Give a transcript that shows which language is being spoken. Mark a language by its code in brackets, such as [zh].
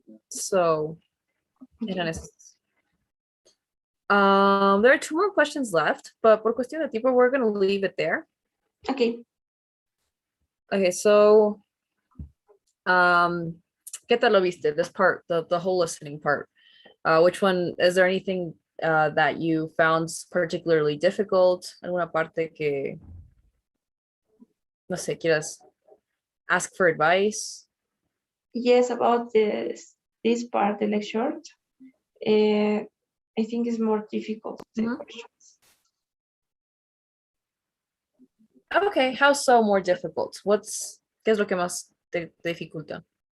[en] So, there are two more questions left, but [es] por cuestión de tiempo, [en] we're going to leave it there. Okay. Okay, so, [es] ¿qué tal lo viste? [en] This part, the whole listening part. Which one, is there anything that you found particularly difficult? [es] ¿Alguna parte que, no sé, quieras [en] ask for advice? Yes, about this part, the lecture. I think it's more difficult. The questions. Okay, how so more difficult? [es] ¿Qué es lo que más te dificulta?